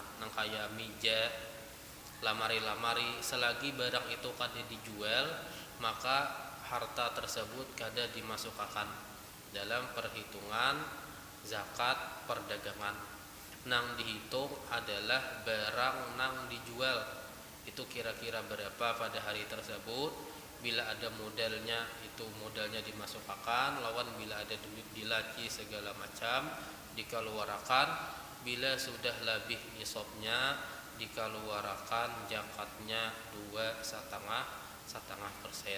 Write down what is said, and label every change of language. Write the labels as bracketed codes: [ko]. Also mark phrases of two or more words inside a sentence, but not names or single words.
[bjn] Nang kaya [id] meja, lamari-lamari, selagi barang itu kada dijual, maka harta tersebut kada dimasukkan dalam perhitungan zakat perdagangan. Nang dihitung adalah barang nang dijual, itu kira-kira berapa pada hari tersebut. Bila ada modalnya, itu modalnya dimasukkan, lawan bila ada duit dilaci segala macam dikeluarkan. Bila sudah lebih nisabnya, dikeluarkan zakatnya 2,5%.